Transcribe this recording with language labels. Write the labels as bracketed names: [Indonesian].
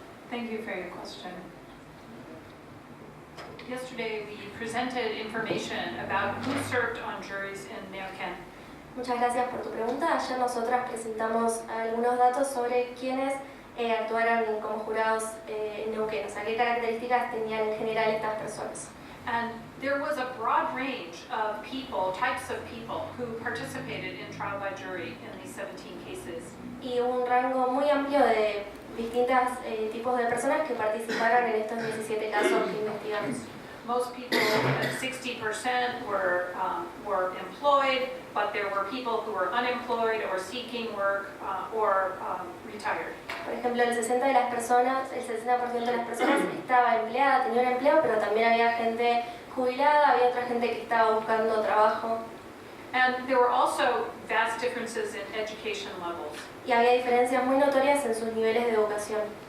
[English] Thank you for your question. Yesterday we presented information about who served on juries in Neuquén. [Spanish] Muchas gracias por tu pregunta. Ayer nosotras presentamos algunos datos sobre quiénes actuaron como jurados en Neuquén, o sea, qué características tenían en general estas personas. [English] And there was a broad range of people, types of people, who participated in trial by jury in these 17 cases. [Spanish] Y hubo un rango muy amplio de distintos tipos de personas que participaron en estos 17 casos que investigamos. [English] Most people, 60% were employed, but there were people who were unemployed or seeking work or retired. [Spanish] Por ejemplo, el 60% de las personas estaba empleada, tenía un empleo, pero también había gente jubilada, había otra gente que estaba buscando trabajo. [English] And there were also vast differences in education levels. [Spanish] Y había diferencias muy notorias en sus niveles de educación.